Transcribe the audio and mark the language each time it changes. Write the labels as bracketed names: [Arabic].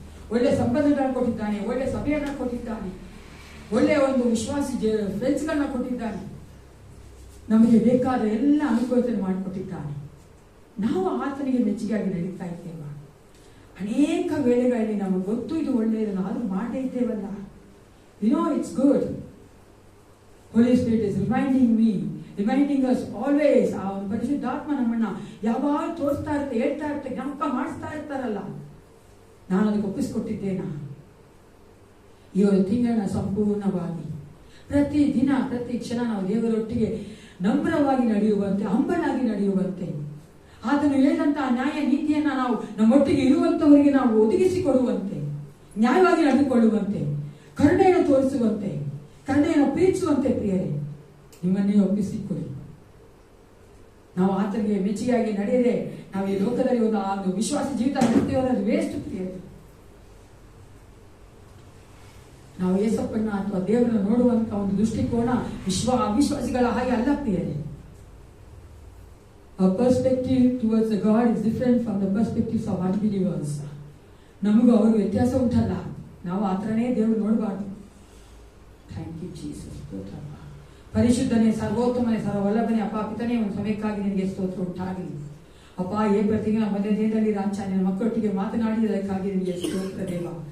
[Kannada] ಒಳ್ಳೆ ಸಂಬಂಧಗಳನ್ನ ಕೊಟ್ಟಿದ್ದಾನೆ, ಒಳ್ಳೆ ಸಭೆಯನ್ನ ಕೊಟ್ಟಿದ್ದಾನೆ, ಒಳ್ಳೆ ಒಂದು ವಿಶ್ವಾಸಿ ಫ್ರೆಂಡ್ಸ್ಗಳನ್ನ ಕೊಟ್ಟಿದ್ದಾನೆ, ನಮಗೆ ಬೇಕಾದ ಎಲ್ಲ ಅನುಕೂಲತೆ ಮಾಡಿಕೊಟ್ಟಿದ್ದಾನೆ. ನಾವು ಆತನಿಗೆ ಮೆಚ್ಚುಗೆಯಾಗಿ ನಡೀತಾ ಇದ್ದೇವೆ. ಅನೇಕ ವೇಳೆಗಳಲ್ಲಿ ನಮಗೆ ಗೊತ್ತು ಇದು ಒಳ್ಳೆಯದನ್ನು ಆದ್ರೂ ಮಾಡೇ ಇದ್ದೇವಲ್ಲ. [English] You know, it's good. Holy Spirit is reminding us always. [Kannada] ಆ ಪರಿಶುದ್ಧಾತ್ಮ ನಮ್ಮನ್ನ ಯಾವಾಗ ತೋರಿಸ್ತಾ ಇರುತ್ತೆ, ಹೇಳ್ತಾ ಇರುತ್ತೆ, ಜ್ಞಾಪಕ ಮಾಡಿಸ್ತಾ ಇರ್ತಾರಲ್ಲ. ನಾನು ಅದಕ್ಕೆ ಒಪ್ಪಿಸ್ಕೊಟ್ಟಿದ್ದೇನಾ? ಈ ಒಂದು ತಿಂಗಳನ್ನ ಸಂಪೂರ್ಣವಾಗಿ ಪ್ರತಿ ದಿನ ಪ್ರತಿ ಕ್ಷಣ ನಾವು ದೇವರೊಟ್ಟಿಗೆ ನಮ್ರವಾಗಿ ನಡೆಯುವಂತೆ, ಹಂಬಲಾಗಿ ನಡೆಯುವಂತೆ, ಆತನು ಹೇಳಿದಂತ ನ್ಯಾಯ ನೀತಿಯನ್ನ ನಾವು ನಮ್ಮೊಟ್ಟಿಗೆ ಇರುವಂತವರಿಗೆ ನಾವು ಒದಗಿಸಿಕೊಡುವಂತೆ, ನ್ಯಾಯವಾಗಿ ನಡೆದುಕೊಳ್ಳುವಂತೆ, ಕರುಣೆಯನ್ನು ತೋರಿಸುವಂತೆ, ಕರುಣೆಯನ್ನು ಪ್ರೀತಿಸುವಂತೆ ಪ್ರಿಯರೇ ನಿಮ್ಮನ್ನೇ ಒಪ್ಪಿಸಿಕೊಡಿ. ನಾವು ಆತನಿಗೆ ಮೆಚ್ಚುಗೆಯಾಗಿ ನಡೆಯದೆ ನಾವು ಈ ಲೋಕದಲ್ಲಿ ಒಂದು ವಿಶ್ವಾಸ ಜೀವಿತ ನಡೆಸ್ತೇವೆ, ವೇಸ್ಟ್ ಪ್ರಿಯರೇ. ನಾವು ಏಸಪ್ಪನ್ನ ಅಥವಾ ದೇವರನ್ನು ನೋಡುವಂತ ಒಂದು ದೃಷ್ಟಿಕೋನ ಅವಿಶ್ವಾಸಿಗಳ ಹಾಗೆ ಅಲ್ಲ ಪ್ರಿಯರೇ. [English] Our perspective towards the God is different from the perspectives of unbelievers. [Kannada] ನಮಗೂ ಅವರು ವ್ಯತ್ಯಾಸ ಉಂಟಲ್ಲ, ನಾವು ಆ ಥರನೇ ದೇವರು ನೋಡಬಾರ್ದು. [English] Thank you Jesus. [Kannada] ಪರಿಶುದ್ಧನೇ, ಸರ್ವೋತ್ತಮನೇ, ಸರ್ವವಲ್ಲಭನೇ, ಅಪ್ಪ ಪಿತನೇ, ಒಂದು ಸಮಯಕ್ಕಾಗಿ ನಿನಗೆ ಸ್ತೋತ್ರ ಉಂಟಾಗಲಿ. ಅಪ್ಪ ಏ ಪ್ರತಿಗೆ ನಮ್ಮ ಮಧ್ಯದಲ್ಲಿ ರಾಂಚ ನಿನ್ನ ಮಕ್ಕಳೊಟ್ಟಿಗೆ ಮಾತನಾಡಿದಕ್ಕಾಗಿ ನಿನಗೆ ಸ್ತೋತ್ರ ದೇವ.